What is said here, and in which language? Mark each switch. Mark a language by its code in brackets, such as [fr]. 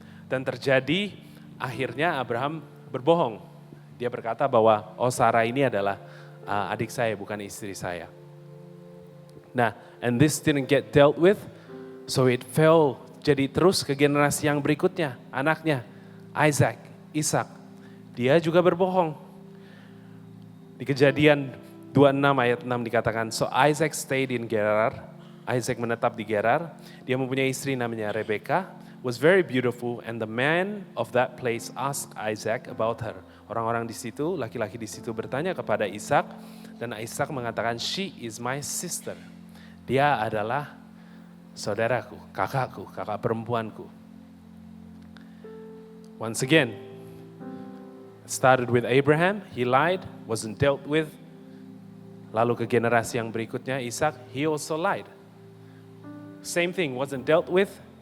[id] Dan terjadi, akhirnya Abraham berbohong. Dia berkata bahwa Sarah ini adalah adik saya, bukan istri saya. [en] Nah, and this didn't get dealt with, so it fell. [id] Jadi terus ke generasi yang berikutnya, anaknya Ishak, dia juga berbohong. Di Kejadian 26 ayat 6 dikatakan, [en] so Isaac stayed in Gerar, [id] Isaac menetap di Gerar, dia mempunyai istri namanya Rebeka, [en] was very beautiful, and the man of that place asked Isaac about her. [id] Orang-orang di situ, laki-laki di situ bertanya kepada Ishak, dan Ishak mengatakan, [en] she is my sister. [id] Dia adalah saudaraku, kakak perempuanku. [en] Once again, it started with Abraham, he lied, wasn't dealt with. [id] Lalu ke generasi yang berikutnya, [en] Ishak, he also lied. Same thing, wasn't dealt with.